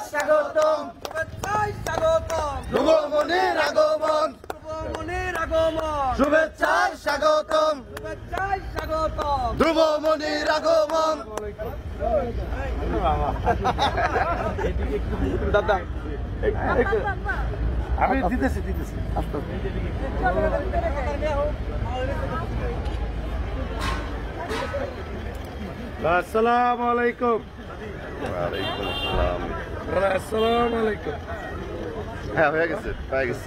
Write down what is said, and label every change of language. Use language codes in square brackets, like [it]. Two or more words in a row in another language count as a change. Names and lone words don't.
[bn] স্বাগতম শুভেচ্ছায় স্বাগতম ধ্রুবমণির আগমন ধ্রুবমণির আগমন শুভেচ্ছায় স্বাগতম শুভেচ্ছায় স্বাগতম ধ্রুবমণির আগমন দাদা আমি দিতেছি [ar] السلام عليكم وعليكم السلام. السلام عليكم [bn] হ্যাঁ হয়ে গেছে পেয়ে গেছি।